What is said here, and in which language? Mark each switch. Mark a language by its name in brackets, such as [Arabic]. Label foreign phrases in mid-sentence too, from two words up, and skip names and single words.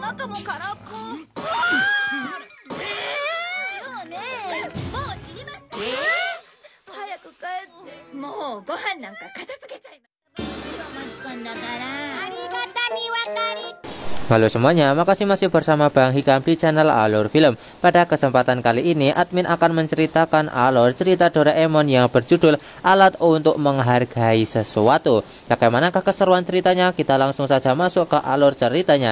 [Japanese] も空っぽ。よね。もう知りません。早く帰って。もうご飯なんか片付けちゃいます。 [Indonesian] Halo semuanya, makasih masih bersama Bang Hikam di channel Alur Film. Pada kesempatan kali ini, admin akan menceritakan alur cerita Doraemon yang berjudul Alat untuk Menghargai Sesuatu. Bagaimanakah keseruan ceritanya? Kita langsung saja masuk ke alur ceritanya.